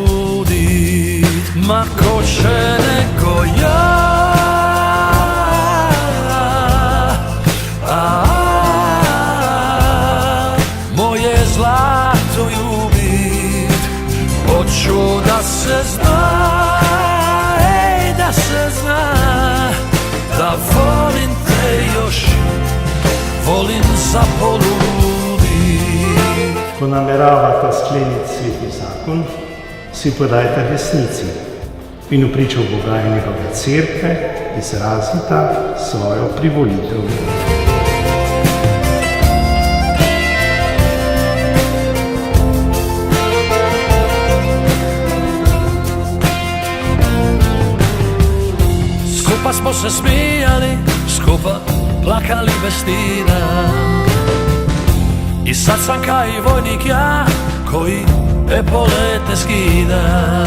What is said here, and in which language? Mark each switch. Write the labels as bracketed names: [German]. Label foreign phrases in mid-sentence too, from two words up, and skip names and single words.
[Croatian] Ma ko će nego ja, moje zlato ljubit. Hoću da se zna, da se zna, da volim te još, volim zapoludit. [Slovenian] Ko nameravate skleniti sveti zakon, si podajte resnici in v pričo Boga in njegove cerkve izrazita svojo privolitev. [Croatian] Skupa smo se smijali, skupa plakali bez stida, i sad sam ka i vojnik ja koji epolete skida.